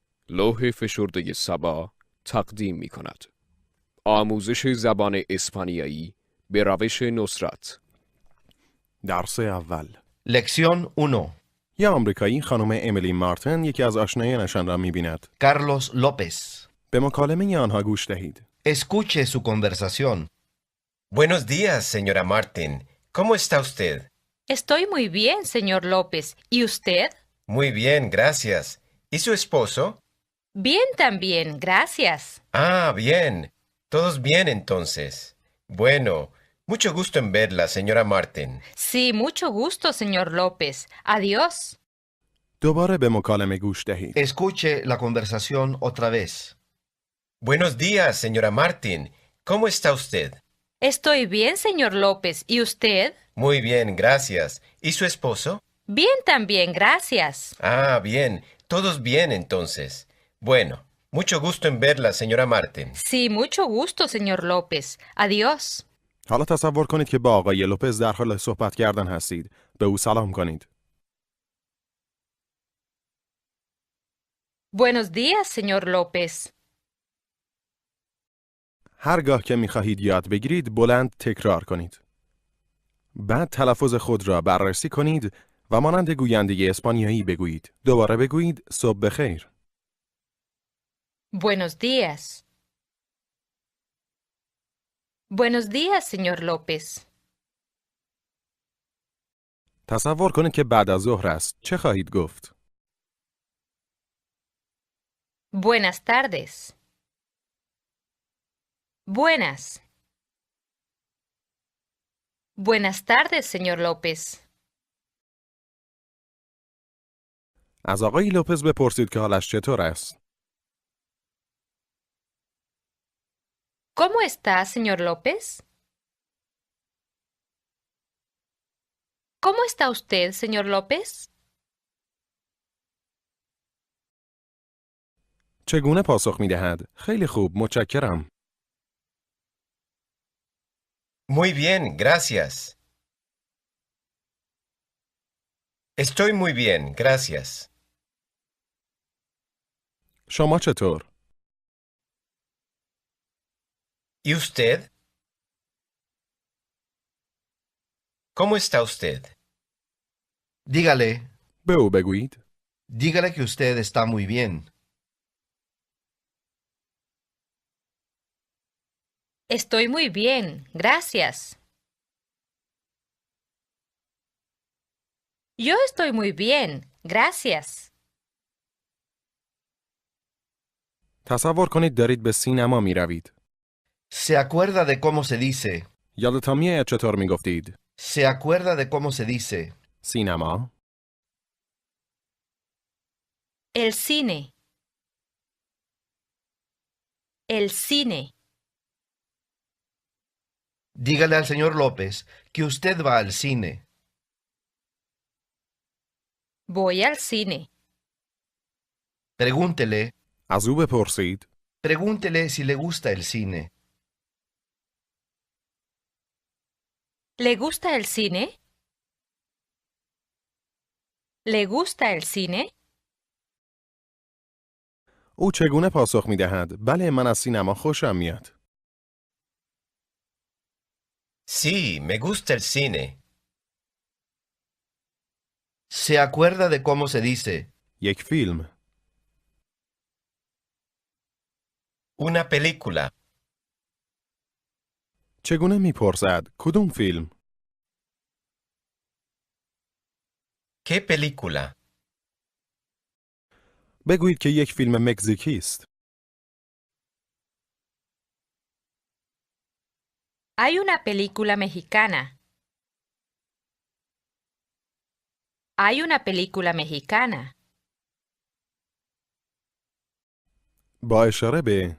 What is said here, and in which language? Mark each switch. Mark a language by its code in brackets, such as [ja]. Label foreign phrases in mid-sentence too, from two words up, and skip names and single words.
[fa] لوح فشرده سبا تقدیم می کند. آموزش زبان اسپانیایی به روش نصرت. درس اول. [es] Lección 1. [fa] یه آمریکایی خانم امیلی مارتن یکی از آشنایانشان را می‌بیند. Carlos López. به مکالمه آنها گوش دهید. [es] Escuche su conversación. Buenos días, señora Martin. ¿Cómo está usted? Estoy muy bien, señor López. ¿Y usted? Muy bien, gracias. ¿Y su esposo? Bien también, gracias. Ah, bien. Todos bien entonces. Bueno, mucho gusto en verla, señora Martin. Sí, mucho gusto, señor López. Adiós. [fa] دوباره به مکالمه گوش دهید. [es] Escuche la conversación otra vez. Buenos días, señora Martin. ¿Cómo está usted? Estoy bien, señor López. ¿Y usted? Muy bien, gracias. ¿Y su esposo? Bien también, gracias. Ah, bien. Todos bien entonces. Bueno, mucho gusto en verla, señora Martin. Sí, mucho gusto, señor López. Adiós. [fa] حالا تصور کنید که با آقای لوپز در حال صحبت کردن هستید. به او سلام کنید. [es] Buenos días, señor López. [fa] هرگاه که می‌خواهید یاد بگیرید بلند تکرار کنید. بعد تلفظ خود را بررسی کنید و مانند گوینده اسپانیایی بگویید. دوباره بگویید صبح بخیر. [es] Buenos días. Buenos días, señor López. [fa] تصور کنید که بعد از ظهر است. چه خواهید گفت؟ [es] Buenas tardes. Buenas. Buenas tardes, señor López. [fa] از آقای لوپز بپرسید که حالش چطور است. [es] ¿Cómo está, señor López? ¿Cómo está usted, señor López? [fa] چگونه پاسخ می‌دهد؟ خیلی خوب، متشکرم. [es] Muy bien, gracias. Estoy muy bien, gracias. [fa] شما چطور؟ [es] ¿Y usted? ¿Cómo está usted? Dígale. [fa] به او بگویید. [es] Dígale que usted está muy bien. Estoy muy bien, gracias. Yo estoy muy bien, gracias. [fa] تصور کنید دارید به سینما می‌روید. [es] ¿Se acuerda de cómo se dice? [fa] یادتان میآید چطور می‌گفتید؟ [es] ¿Se acuerda de cómo se dice? [fa] سینما. [es] El cine. El cine. Dígale al señor López que usted va al cine. Voy al cine. Pregúntele. از او بپرسید. Pregúntele si le gusta el cine. ¿Le gusta el cine? ¿Le gusta el cine? [fa] او چگونه پاسخ می‌دهد؟ بله، من از سینما خوشم میاد. [es] Sí, me gusta el cine. ¿Se acuerda de cómo se dice? [fa] یک فیلم. [es] Una película. [fa] چگونه میپرسد؟ کدوم فیلم؟ [es] ¿Qué película? [fa] بگویید که یک فیلم مکزیکی است. [es] Hay una película mexicana. Hay una película mexicana. [fa] با اشاره به